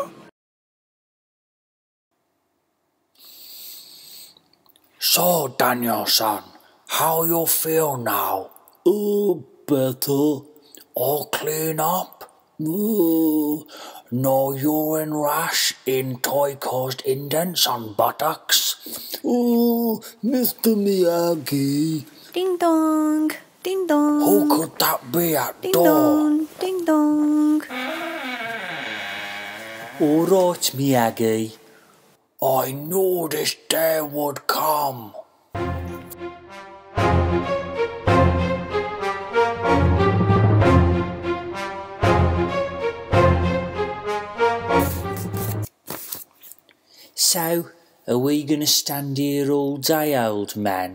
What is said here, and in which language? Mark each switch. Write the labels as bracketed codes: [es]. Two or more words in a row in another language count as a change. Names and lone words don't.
[en] So, Danielsan, how you feel now? Oh, better. All clean up? Oh, No urine rash in toy-caused indents on buttocks? oh, Mr. Miyagi. Ding dong, ding dong. Who could that be at Ding door? dong, ding dong. All right, Miyagi. I knew this day would come. So, are we going to stand here all day, old man?